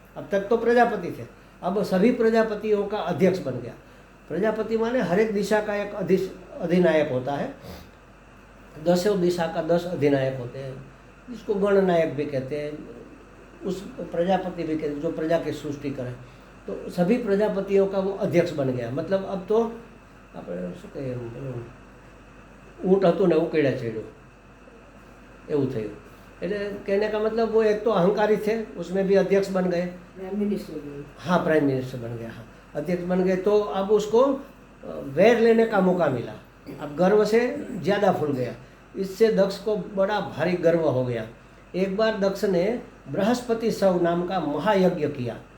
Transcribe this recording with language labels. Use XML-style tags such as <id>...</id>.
<hi>अब तक तो प्रजापति थे, अब सभी प्रजापतियों का अध्यक्ष बन गया। प्रजापति माने हर एक दिशा का एक अधिनायक होता है। 10 दिशा का 10 अधिनायक होते हैं, जिसको गणनायक भी कहते हैं, उस प्रजापति भी कहते हैं, जो प्रजा की सृष्टि करे। तो सभी प्रजापतियों का वो अध्यक्ष बन गया। मतलब अब तो</hi> <gu>આપણે શું કહીએ, ઊંટ હતું ને ઉકેડા ચડ્યો એવું થયું।</gu> <hi>એટલે कहने का मतलब वो एक तो अहंकारी थे, उसमें भी अध्यक्ष बन गए। प्राइम मिनिस्टर भी। हाँ, प्राइम मिनिस्टर बन गया, हाँ अध्यक्ष बन गए। तो अब उसको वैर लेने का मौका मिला, अब गर्व से ज़्यादा फूल गया। इससे दक्ष को बड़ा भारी गर्व हो गया। एक बार दक्ष ने बृहस्पति सव नाम का महायज्ञ किया।</hi>